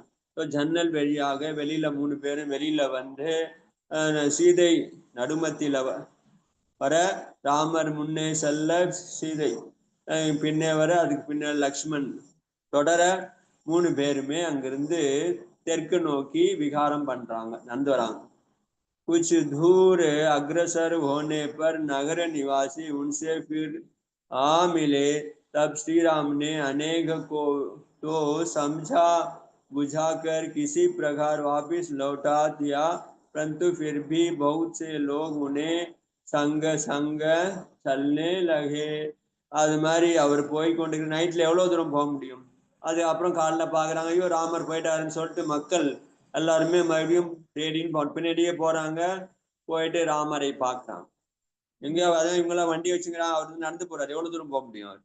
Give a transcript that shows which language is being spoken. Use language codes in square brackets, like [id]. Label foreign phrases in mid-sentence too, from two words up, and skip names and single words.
[ta] ஜன்னல் வழியாக வெளியில 3 பேரும் வெளியில வந்து சீதை நடுமத்தில வர, ராமர் முன்னே செல்ல, சீதை பின்னே வர, அதுக்கு பின்ன லக்ஷ்மண் தொடர 3 பேருமே அங்கிருந்து தெற்கு நோக்கி விகாரம் பண்றாங்க, நடந்து வராங்க. [hi] कुछ दूर अग्रसर होने पर नगर निवासी उनसे फिर आ मिले. तब श्री राम ने अनेक को तो समझा बुझाकर किसी प्रकार वापिस लौटा दिया, परंतु फिर भी बहुत से लोग उन्हें संग संग चलने लगे. [ta] அது மாதிரி அவர் போய் கொண்டிருக்கிற நைட்ல எவ்வளவு தூரம் போக முடியும்? அது அப்புறம் காலைல பாக்குறாங்க, ஐயோ ராமர் போயிட்டாருன்னு சொல்லிட்டு மக்கள் எல்லாருமே மறுபடியும் தேடின்னு பின்னாடியே போறாங்க. போயிட்டு ராமரை பார்க்கறாங்க. எங்கேயோ அதான் இவங்கெல்லாம் வண்டி வச்சுக்கிறான், அவர் நடந்து போறாரு, எவ்வளவு தூரம் போக முடியும் அவர்?